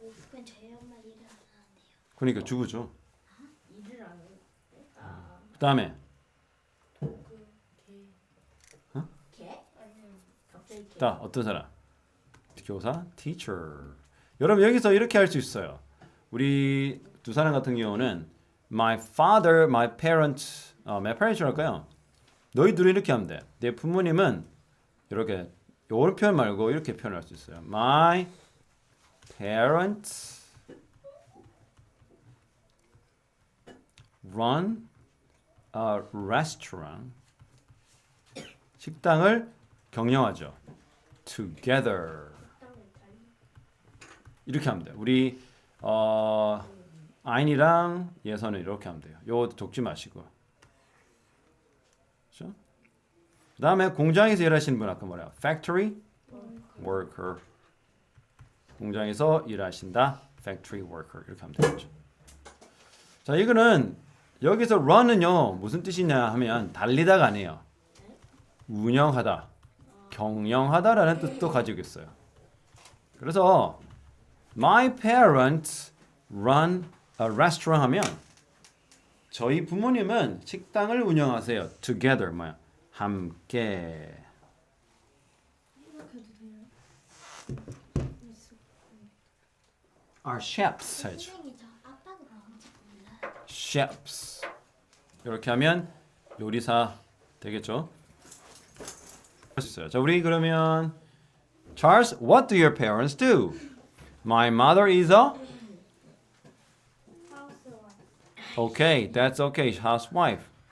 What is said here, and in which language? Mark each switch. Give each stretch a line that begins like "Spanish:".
Korean: 그건 저희 엄마 일을 안 하는데요. 그러니까 주부죠. 일을 안 해. 그다음에 개? 갑자기 개. 자, 어떤 사람? 교사, teacher. 여러분 여기서 이렇게 할 수 있어요. 우리 두 사람 같은 경우는
English: my father, my parents, my parents
Korean: 할까요? 너희들은 이렇게 하면 돼. 내 부모님은 이렇게 이런 표현 말고 이렇게 표현할 수 있어요.
English: My parents run a restaurant.
Korean: 식당을 경영하죠. Together. 이렇게 하면 돼요. 우리 아인이랑 예선은 이렇게 하면 돼요. 요거 적지 마시고. 그렇죠? 그다음에 공장에서 일하시는 분 아까 뭐래요? Factory worker. 공장에서 일하신다. Factory worker. 이렇게 하면 되겠죠. 자, 이거는 여기서 run은요. 무슨 뜻이냐 하면 달리다가 아니에요. 운영하다. 경영하다라는 뜻도 가지고 있어요. 그래서
English: My parents run a restaurant
Korean: 하면 저희 부모님은 식당을 운영하세요. Together 뭐야? 함께. Are chefs 해야죠. 선생님 저 아빠도 뭔지 몰라.
English: chefs.
Korean: 이렇게 하면 요리사 되겠죠? 할 수 있어요. 자, 우리 그러면
English: Charles, what do your parents do? My mother is a Okay, that's okay. Housewife.